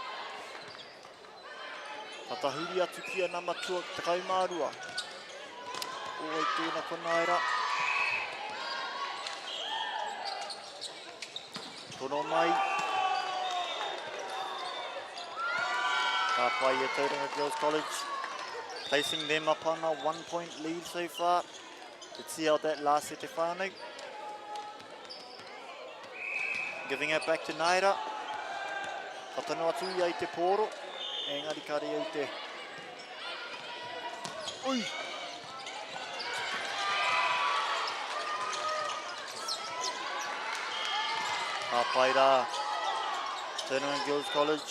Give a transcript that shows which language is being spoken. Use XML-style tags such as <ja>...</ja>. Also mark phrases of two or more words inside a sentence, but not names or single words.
<mi>Ka tahuri atu kia nama tua te kaimārua. Oi tēnā ko Naira. Tono mai. Ka pai e Tauranga Girls College.</mi> <en>Placing them up on a 1-point lead so far. Let's see how that last set whānau. Giving it back to Naira.</en> <mi>Ka tano atu i te pōro. Engari kare au te. Ui! Ka pai rā. Tauranga Girls College.</mi>